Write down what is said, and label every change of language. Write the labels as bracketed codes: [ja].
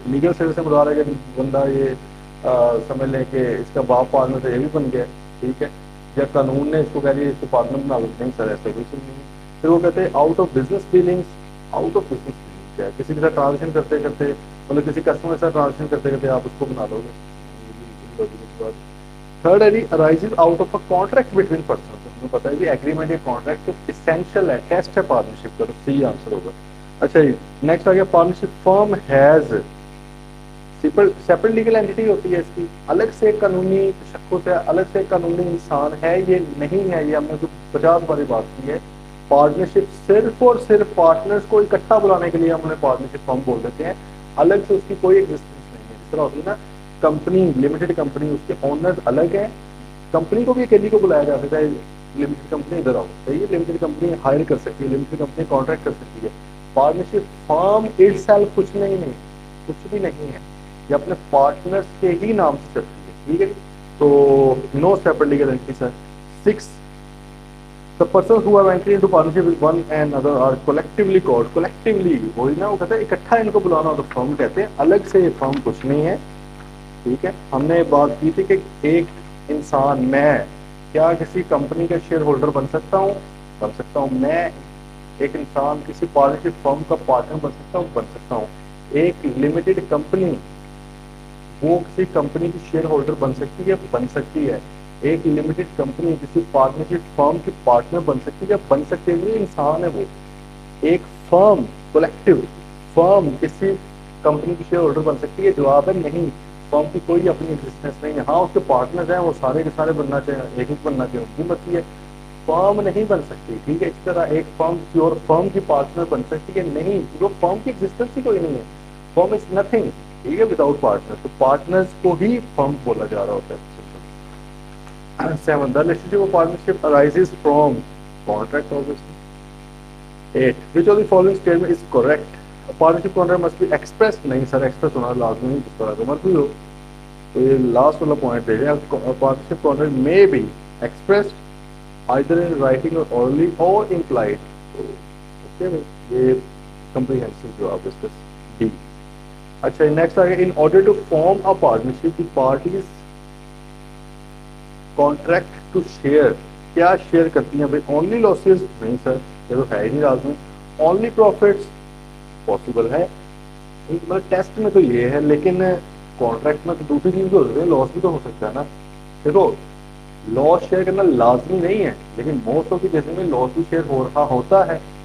[ur] legal status سے مراد ہے کہ بندہ یہ سمجھ لیں کہ اس کا باپ پارٹنر تو یہ بھی بن گیا, ٹھیک ہے, یا قانون نے اس کو کہہ دیا اس کو پارٹنر بنا لو, نہیں سر ایسا کچھ نہیں. پھر وہ کہتے ہیں out of business dealings. Out of business dealings کیا ہے, کسی کے ساتھ ٹرانزیکشن کرتے کرتے, مطلب کسی کسٹمر کے ساتھ ٹرانزیکشن کرتے کرتے آپ اس کو بنا لو گے. تھرڈ ہے جی [en] arises out of a contract between persons. [ur] ہمیں پتا ہے جی ایگریمنٹ یا کانٹریکٹ تو اسینشیل ہے, ٹیسٹ ہے پارٹنرشپ کا, تو صحیح آنسر ہوگا. اچھا جی نیکسٹ آ گیا [en] partnership firm has separate legal entity [ur] ہوتی ہے, اس کی الگ سے قانونی تشخص ہے, الگ سے قانونی انسان ہے, یہ نہیں ہے. یہ ہم نے 50 باری بات کی ہے. پارٹنرشپ صرف اور صرف پارٹنرز کو اکٹھا بلانے کے لیے ہم انہیں پارٹنرشپ فرم بول دیتے ہیں, الگ سے اس کی کوئی ایگزسٹنس نہیں ہے. جس طرح ہوتی ہے نا کمپنی, لمیٹڈ کمپنی, اس کے اونرز الگ ہیں, کمپنی کو بھی اکیلی کو بلایا جا سکتا ہے, لمیٹڈ کمپنی ادھر آؤ, صحیح ہے, لمیٹڈ کمپنی ہائر کر سکتی ہے, لمیٹڈ کمپنی کانٹریکٹ کر سکتی ہے. پارٹنرشپ فرم اٹ سیلف کچھ نہیں, کچھ بھی نہیں ہے, یہ اپنے پارٹنرز کے ہی نام سے چلتی ہے, ٹھیک ہے. [en] تو no separate legal entity sir. 6 the persons who have entered into partnership with one another are collectively called. [ur] collectively وہی نا, وہ کہتے ہیں اکٹھا ان کو بلانا ہو تو فرم کہتے ہیں, الگ سے فرم کچھ نہیں ہے, ٹھیک ہے. ہم نے بات کی تھی کہ ایک انسان, میں کیا کسی کمپنی کا شیئر ہولڈر بن سکتا ہوں, بن سکتا ہوں. میں ایک انسان کسی پارٹنرشپ فرم کا پارٹنر بن سکتا ہوں, بن سکتا ہوں. ایک لمیٹڈ کمپنی وہ کسی کمپنی کی شیئر ہولڈر بن سکتی ہے, بن سکتی ہے. ایک لمیٹڈ کمپنی کسی پارٹنرشپ فرم کی پارٹنر بن سکتی ہے, بن سکتی ہے. انسان ہے وہ. ایک فرم, کولیکٹیو فرم کسی کمپنی کی شیئر ہولڈر بن سکتی ہے, جواب ہے نہیں. فرم کی کوئی اپنی ایگزسٹنس نہیں ہے. ہاں اس کے پارٹنرز ہیں, وہ سارے کے سارے بننا چاہیں, ایک ایک بننا چاہیں, ان کی مرضی ہے. فرم نہیں بن سکتی, ٹھیک ہے. اس طرح ایک فرم کسی اور فرم کی پارٹنر بن سکتی ہے نہیں, جو فرم کی ایگزسٹنس ہی کوئی نہیں ہے. [en] firm is nothing, [ur] ٹھیک ہے, وداؤٹ پارٹنر. تو پارٹنرز کو ہی فرم بولا جا رہا ہوتا ہے. [en] 7 the relationship of partnership arises from contract obviously. 8 which of the following statement is correct. A partnership contract must be expressed. [ur] نہیں سر ایکسپریس ہونا لازمی نہیں, جس طرح کا مرضی ہو. تو یہ لاسٹ والا پوائنٹ دے رہے ہیں, [en] partnership contract may be expressed either in writing or orally or implied. [ur] تو اوکے یہ comprehensive جواب اس کا ڈی. اچھا نیکسٹ آ گیا, [en] in order to form a partnership the parties contract to share. [ur] کیا شیئر کرتی ہیں بھائی؟ اونلی لاسز نہیں سر, یہ تو ہے ہی نہیں لازمی. اونلی پروفٹس پاسبل ہے, مطلب ٹیسٹ میں تو یہ ہے, لیکن کانٹریکٹ میں تو دوسری چیز بھی ہو سکتی ہے, لاس بھی تو ہو سکتا ہے نا. دیکھو لاس شیئر کرنا لازمی نہیں ہے, لیکن [en] most of the cases [ur] میں لاس بھی شیئر ہو رہا ہوتا ہے.